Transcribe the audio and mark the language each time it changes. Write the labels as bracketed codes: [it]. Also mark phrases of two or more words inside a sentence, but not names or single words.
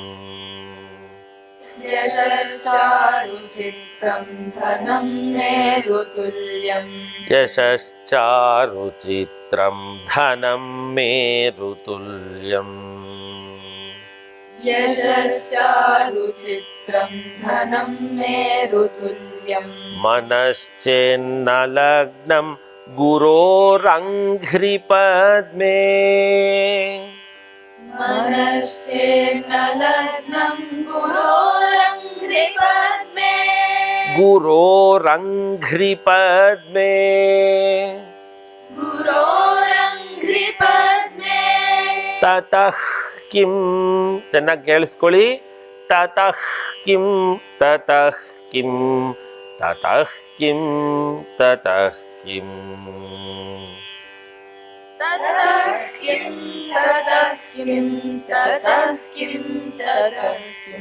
[sa] ಯಶಶ್ಚಾರುಚಿತ್ರಂ ಧನಂ ಮೇರುತುಲ್ಯಂ ಯಶಶ್ಚಾರುಚಿತ್ರಂ ಧನಂ ಮೇರುತುಲ್ಯಂ ಯಶಶ್ಚಾರುಚಿತ್ರಂ ಧನಂ ಮೇರುತುಲ್ಯಂ ಮನಶ್ಚೇನ್ನಲಗ್ನಂ ಗುರೋರಂಘ್ರಿಪದ್ಮೇ ಮನಶ್ಚೇನ್ನಲಗ್ನಂ ಗುರೋರಂಘ್ರಿಪದ್ಮೇ ಗುರೋರಂಘ್ರಿಪದ್ಮೇ ಗುರೋರಂಘ್ರಿಪದ್ಮೇ ತತಃ ಕಿಂ, [kn] ಚೆನ್ನಾಗಿ ಕೇಳಿಸ್ಕೊಳ್ಳಿ. [sa] ತತಃ ಕಿಂ ತತಃ ಕಿಂ ತತಃ ಕಿಂ ತತಃ ಕಿಂ ತತಃ ಕಿಂ ತತಃ ಕಿಂ ತತಃ ಕಿಂ ತತಃ ಕಿಂ